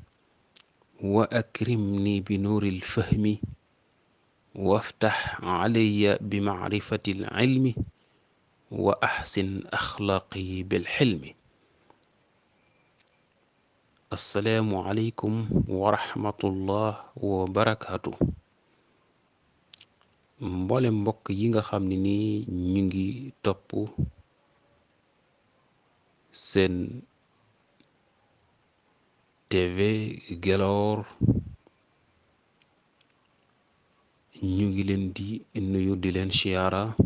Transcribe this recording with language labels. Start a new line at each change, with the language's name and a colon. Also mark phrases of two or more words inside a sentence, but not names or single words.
Arabic: وأكرمني بنور الفهم وافتح علي بمعرفة العلم وأحسن أخلاقي بالحلم السلام عليكم ورحمة الله وبركاته
Wolof: mboolem mbokk yi nga xam ne ni ñu ngi topp seen TV Gelor ñu ngi leen di nuyu di leen siyaara